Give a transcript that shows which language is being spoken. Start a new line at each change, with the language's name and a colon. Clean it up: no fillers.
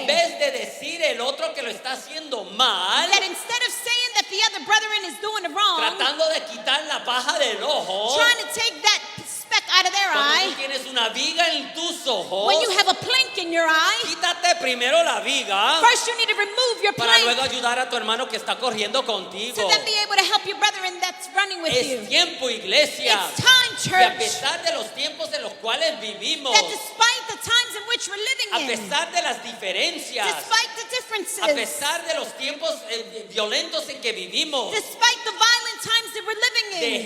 Spanish: en vez de decir el otro que lo está haciendo mal,
English: that instead of saying that the other brethren is doing it wrong,
Spanish: tratando de quitar la paja del ojo,
English: trying to take that speck out of their
Spanish: cuando
English: eye,
Spanish: tú tienes una viga en tus ojos,
English: when you have a plank in your eye,
Spanish: quítate primero la viga
English: first you need to remove your
Spanish: para
English: plank
Spanish: luego ayudar a tu hermano que está corriendo contigo.
English: to then be able to help your brethren that's running with you.
Spanish: Es tiempo, iglesia,
English: It's time,
Spanish: que a
English: church,
Spanish: pesar de los tiempos en los cuales vivimos,
English: that despite the times in which we're living
Spanish: A
English: in.
Spanish: pesar de las diferencias,
English: Despite the
Spanish: a
English: differences.
Spanish: pesar de los tiempos violentos en que vivimos,
English: Despite the violent times that we're living in.